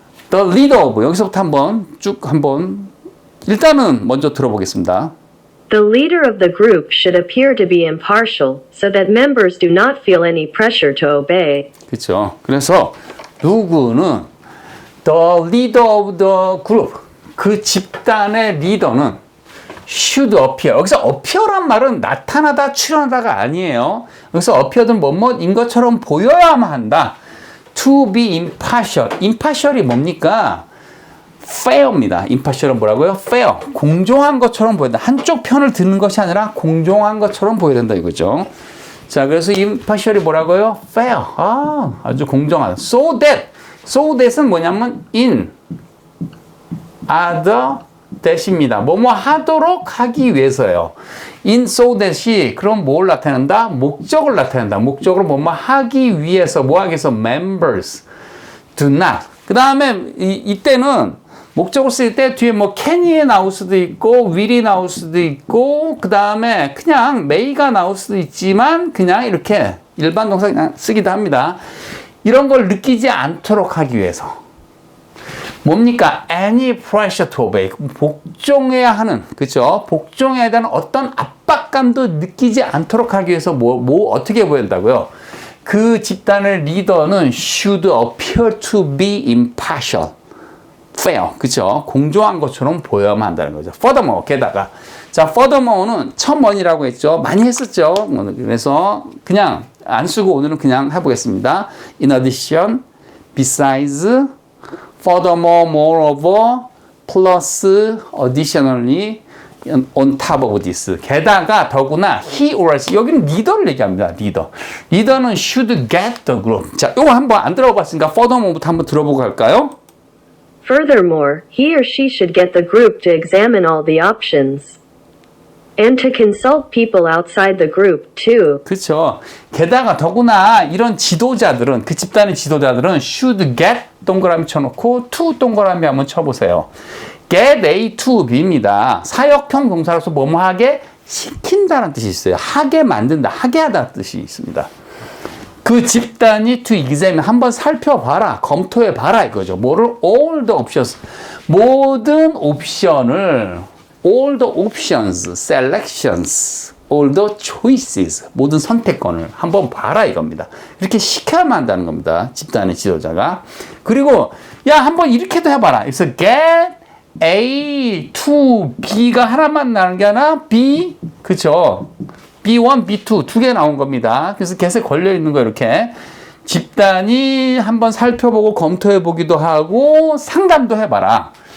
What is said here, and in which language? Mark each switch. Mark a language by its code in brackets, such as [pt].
[en] The leader of [ko] 여기서부터 한번 일단은 먼저 들어보겠습니다. [en] The leader of the group should appear to be impartial so that members do not feel any pressure to obey. [ko] 그렇죠. 그래서 누구는 [en] the leader of the group [ko] 그 집단의 리더는 [en] should appear. [ko] 여기서 appear란 말은 나타나다, 출현하다가 아니에요. 여기서 appear는 뭐뭐인 것처럼 보여야만 한다. [en] To be impartial. [ko] impartial이 뭡니까? fair입니다. impartial은 뭐라고요? fair. 공정한 것처럼 보인다. 한쪽 편을 드는 것이 아니라 공정한 것처럼 보여야 된다 이거죠. 자, 그래서 impartial이 뭐라고요? fair. 아주 공정하다. so that은 뭐냐면 [en] in other that [ko] 입니다. 뭐뭐 하도록 하기 위해서요. in so that이 그럼 뭘 나타낸다? 목적을 나타낸다. 목적으로 뭐뭐 하기 위해서 뭐 하기 위해서 [en] members do not. [ko] 그 다음에 이때는 목적을 쓸 때 뒤에 뭐 can이 나올 수도 있고 will이 나올 수도 있고 그 다음에 그냥 may가 나올 수도 있지만 그냥 이렇게 일반 동사 그냥 쓰기도 합니다. 이런 걸 느끼지 않도록 하기 위해서 뭡니까? [en] any pressure to obey. [ko] 복종해야 하는, 그죠? 복종해야 되는 어떤 압박감도 느끼지 않도록 하기 위해서 어떻게 보여야 된다고요? 그 집단의 리더는 [en] should appear to be impartial. [ko] fair. 그죠? 공정한 것처럼 보여야만 한다는 거죠. furthermore, 게다가. 자, furthermore는 첨언이라고 했죠. 많이 했었죠. 그래서 그냥 안 쓰고 오늘은 그냥 해보겠습니다. [en] in addition, besides, furthermore, moreover, plus, additionally on top of this. [ko] 게다가 더구나 he or she 여기는 리더를 얘기합니다. [en] 리더는 should get the group. [ko] 자, 이거 한번 안 들어봤으니까 furthermore부터 한번 들어보고 갈까요? [en] Furthermore, he or she should get the group to examine all the options. And to consult people outside the group, too. [ko] 그렇죠. 게다가 더구나 이런 지도자들은 그 집단의 지도자들은 should get 동그라미 쳐놓고 to 동그라미 한번 쳐보세요. get A to B입니다. 사역형 동사로서 뭐뭐 하게 시킨다는 뜻이 있어요. 하게 만든다, 하게 하다는 뜻이 있습니다. 그 집단이 to examine 한번 살펴봐라, 검토해봐라 이거죠. [en] 뭐를 all the options [ko] 모든 옵션을 [en] all the options, selections, all the choices [ko] 모든 선택권을 한번 봐라 이겁니다. 이렇게 시켜야만 한다는 겁니다. 집단의 지도자가. 그리고 야 한번 이렇게도 해봐라. 그래서 get A to B가 하나만 나는 게 아니라 B 그쵸? B1, B2 두 개 나온 겁니다. 그래서 get에 걸려 있는 거 이렇게 집단이 한번 살펴보고 검토해 보기도 하고 상담도 해봐라.